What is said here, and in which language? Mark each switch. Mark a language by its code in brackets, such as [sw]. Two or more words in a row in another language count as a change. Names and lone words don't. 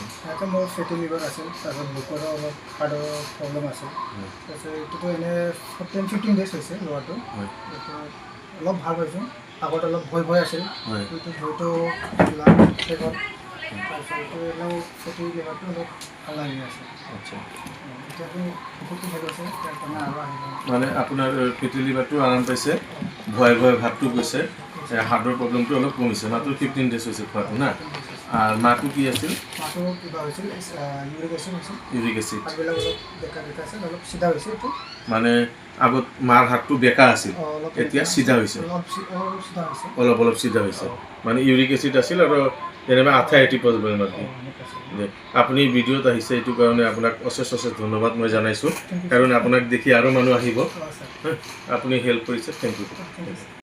[as] এটা মোৰ [en] fatty liver [as] আছিল তাৰপিছত বুকুৰ অলপ [en] heartৰ problem [as] আছিল তাৰপিছত এইটোতো এনে 15 ডেজ হৈছে লোৱাটো অলপ ভাল পাইছোঁ আগত অলপ ভয় আছিল এইটো ভয়টো শেষত তাৰপিছত এইটো এনেও [en] fatty liverটো [as] অলপ ভাল লাগি আছে আচ্ছা এতিয়াতো বহুতো ভাল আছে তাৰমানে আৰু আহিব মানে আপোনাৰ [en] fatty liverটো [as] আৰাম পাইছে ভয় ভাৱটো গৈছে [en] heartৰ problemটো [as] অলপ কমিছে মাত্ৰ 15 ডেজ হৈছে খোৱাটো না আর মাটো কি আছিল মাটো কিবা হৈছিল [en] uric acid [as] আগবিলাক অলপ বেকা আছে অলপ সিধা হৈছে এইটো মানে আগত মাৰ হাতটো বেকা আছিল এতিয়া সিধা হৈছে অলপ সিধা হৈছে মানে [en] uric acid [as] আছিল আৰু যেনেবা আথাইটি পজিবল মাটি আপুনি ভিডিঅ'ত আহিছে এইটো কাৰণে আপোনাক অশেষ ধন্যবাদ মই জানাইছোঁ কাৰণ আপোনাক দেখি আৰু মানুহ আহিব আপুনি হেল্প কৰিছে [en] thank you